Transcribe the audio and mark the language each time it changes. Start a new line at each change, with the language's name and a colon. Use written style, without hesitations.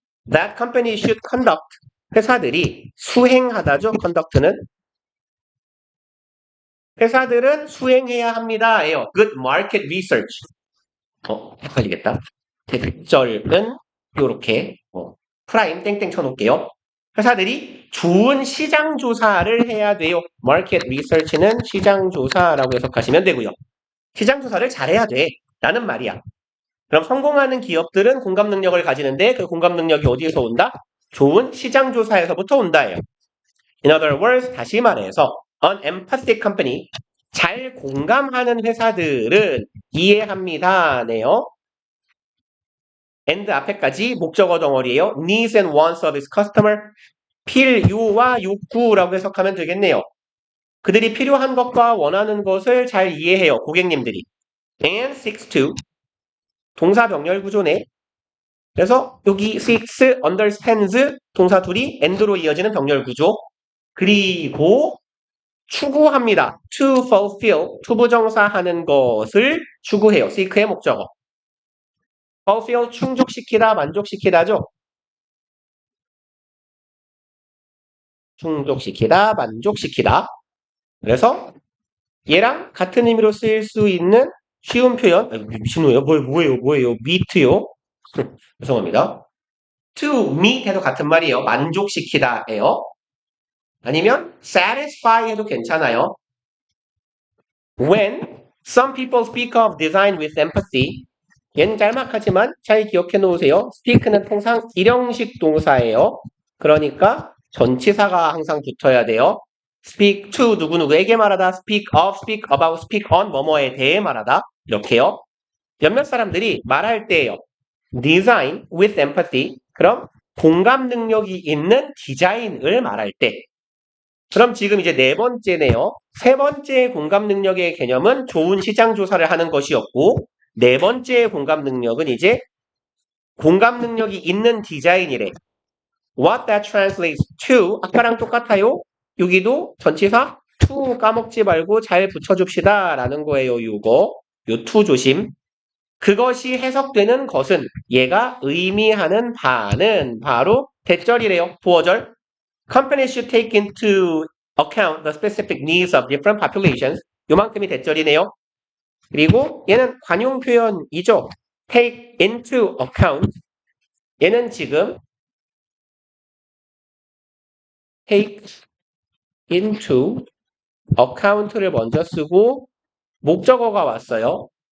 English: That company should conduct
Korean: 회사들이 수행하다죠. conduct는 회사들은 수행해야 합니다예요.
English: Good market research.
Korean: 헷갈리겠다. 대절은 이렇게 프라임 땡땡 쳐놓을게요. 회사들이 좋은 시장 조사를 해야 돼요. Market research는 시장 조사라고 해석하시면 되고요. 시장 조사를 잘해야 돼. 라는 말이야. 그럼 성공하는 기업들은 공감 능력을 가지는데 그 공감 능력이 어디에서 온다? 좋은 시장 조사에서부터 온다예요.
English: In other words,
Korean: 다시 말해서
English: an empathic company,
Korean: 잘 공감하는 회사들은 이해합니다네요. and 앞에까지 목적어 덩어리예요.
English: needs and wants of its customer,
Korean: 필요와 욕구라고 해석하면 되겠네요. 그들이 필요한 것과 원하는 것을 잘 이해해요. 고객님들이.
English: and seeks to
Korean: 동사 병렬 구조네. 그래서 여기 seeks, understands 동사 둘이 and로 이어지는 병렬 구조. 그리고 추구합니다. to fulfill, 투부정사 하는 것을 추구해요. seek의 목적어. fulfill, 충족시키다, 만족시키다죠. 충족시키다, 만족시키다. 그래서 얘랑 같은 의미로 쓰일 수 있는 쉬운 표현, 미친놈이에요. 뭐예요? meet요. 죄송합니다. to meet 해도 같은 말이에요. 만족시키다예요. 아니면 satisfy 해도 괜찮아요.
English: When some people speak of design with empathy,
Korean: 얘는 짤막하지만 잘 기억해 놓으세요. speak는 통상 일형식 동사예요. 그러니까 전치사가 항상 붙어야 돼요. speak to 누구누구에게 말하다, speak of, speak about, speak on 뭐뭐에 대해 말하다 이렇게요. 몇몇 사람들이 말할 때예요.
English: design with empathy,
Korean: 그럼 공감 능력이 있는 디자인을 말할 때. 그럼 지금 이제 네 번째네요. 세 번째 공감 능력의 개념은 좋은 시장 조사를 하는 것이었고, 네 번째 공감 능력은 이제 공감 능력이 있는 디자인이래.
English: What that translates to,
Korean: 아까랑 똑같아요. 여기도 전치사 to 까먹지 말고 잘 붙여줍시다 라는 거예요. 요거, 요 to 조심. 그것이 해석되는 것은 얘가 의미하는 바는 바로 대절이래요. 보어절.
English: Companies should take into account the specific needs of different populations.
Korean: 요만큼이 대절이네요. 그리고 얘는 관용 표현이죠.
English: take into account.
Korean: 얘는 지금 take into account를 먼저 쓰고 목적어가 왔어요.